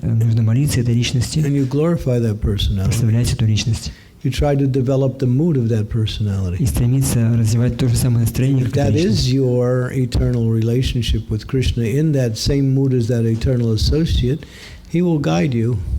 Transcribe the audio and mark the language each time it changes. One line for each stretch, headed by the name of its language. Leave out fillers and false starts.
Russian: Нужно молиться этой личности. Прославлять эту личность.
English: You try to develop the mood of that personality.
Russian: И стремиться развивать то же самое настроение, как
English: that is your eternal relationship with Krishna, in that same mood as that eternal associate, he will guide you.